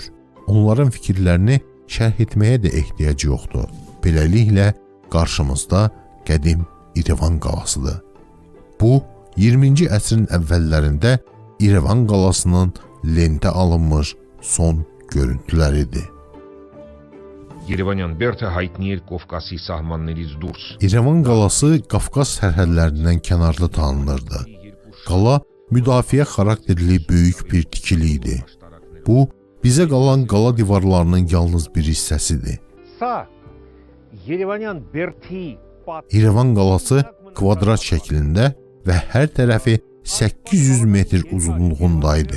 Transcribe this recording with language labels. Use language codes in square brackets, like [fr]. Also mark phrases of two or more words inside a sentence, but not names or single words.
[az] Onların fikirlərini şərh etməyə də ehtiyac yoxdur. Beləliklə, qarşımızda qədim İrəvan qalasıdır. Bu, 20-ci əsrin əvvəllərində İrəvan qalasının lentə alınmış son görüntüləridir. [hy] Երևանյան բերդը հայտնի էր Կովկասի սահմաններից դուրս։ [az] İrəvan qalası Qafqaz sərhədlərindən kənarda tanınırdı. Qala müdafiə xarakterli böyük bir tikili idi. Bu, bizə qalan qala divarlarının yalnız bir hissəsidir. İrəvan qalası kvadrat şəklində və hər tərəfi 800 metr uzunluğundaydı.